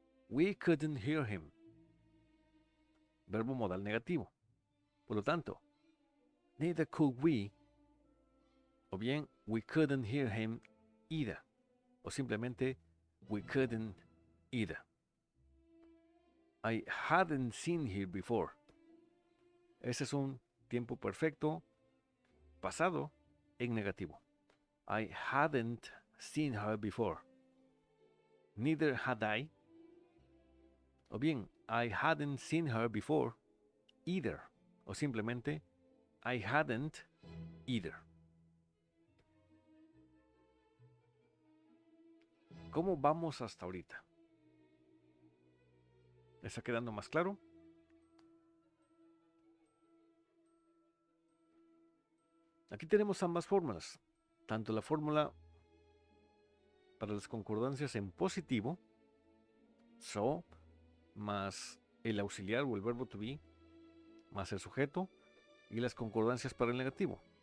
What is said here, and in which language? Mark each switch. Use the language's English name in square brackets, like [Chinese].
[English] We couldn't hear him. [Spanish] Verbo modal negativo. Por lo tanto, [English] neither could we, [Spanish] o bien, [English] we couldn't hear him either, [Spanish] o simplemente, [English] we couldn't either. I hadn't seen her before. [Spanish] Ese es un tiempo perfecto pasado en negativo. [English] I hadn't seen her before. Neither had I. [Spanish] O bien, [English] I hadn't seen her before either. [Spanish] O simplemente, [English] I hadn't either. [Spanish] ¿Cómo vamos hasta ahorita? ¿Está quedando más claro? Aquí tenemos ambas fórmulas. Tanto la fórmula para las concordancias en positivo, so, más el auxiliar o el verbo to be, más el sujeto, y las concordancias para el negativo.